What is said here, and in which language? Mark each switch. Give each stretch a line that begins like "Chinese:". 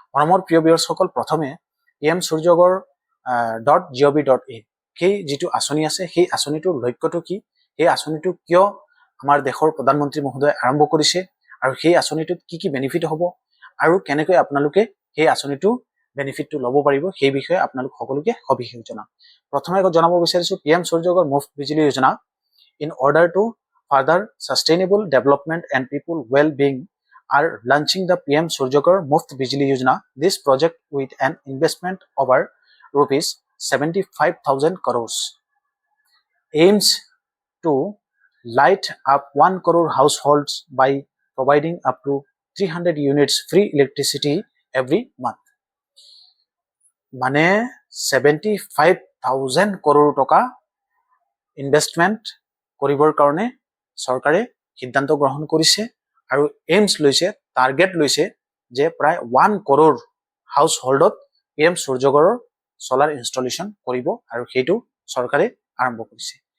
Assamese: মোৰ প্ৰিয় ভিউয়াৰ্ছসকল, প্ৰথমে PM সূৰ্যগৰ .gov.in সেই যিটো আঁচনি আছে সেই আঁচনিটোৰ লক্ষ্যটো কি, সেই আঁচনিটো কিয় আমাৰ দেশৰ প্ৰধানমন্ত্ৰী মহোদয়ে আৰম্ভ কৰিছে আৰু সেই আঁচনিটোত কি কি বেনিফিট হ'ব আৰু কেনেকৈ আপোনালোকে সেই আঁচনিটো বেনিফিটটো ল'ব পাৰিব সেই বিষয়ে আপোনালোক সকলোকে সবিশেষ জনাম। প্ৰথমে জনাব বিচাৰিছো PM সূৰ্যগৰ মুফ্ত Bijli Yojana
English: in order to further sustainable development and people well-being are launching the PM Suryagar Muft Bijli Yojana. This project with an investment over rupees 75,000 crores aims to light up 1 crore households by providing up to 300 units free electricity every month.
Assamese: মানে 75,000 crore টকা investment কৰিবৰ কাৰণে চৰকাৰে সিদ্ধান্ত গ্ৰহণ কৰিছে আৰু AIIMS লৈছে, টাৰ্গেট লৈছে যে প্ৰায় 1 crore হাউচ হোল্ডত PM সূৰ্যগৰৰ সোলাৰ ইনষ্টলেশন কৰিব আৰু সেইটো চৰকাৰে আৰম্ভ কৰিছে।